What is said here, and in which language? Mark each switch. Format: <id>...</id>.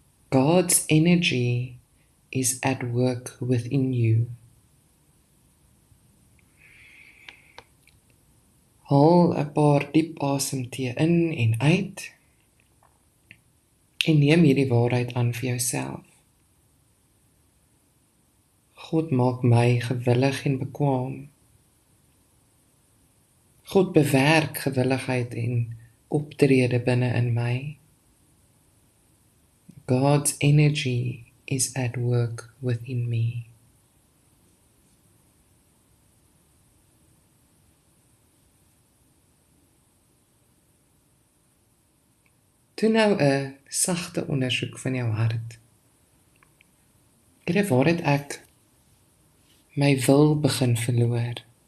<en>God's energy is at work within you.</en> <af>Haal 'n paar diep asemteë in en uit en neem hierdie waarheid aan vir jouself. God maak my gewillig en bekwaam. God bewerk gewilligheid en optrede binne in my.</af> <en>God's energy is at work within me.</en> <af>Doen nou 'n sagte ondersoek van jou hart. Here, waar het ek my wil begin verloor?</af>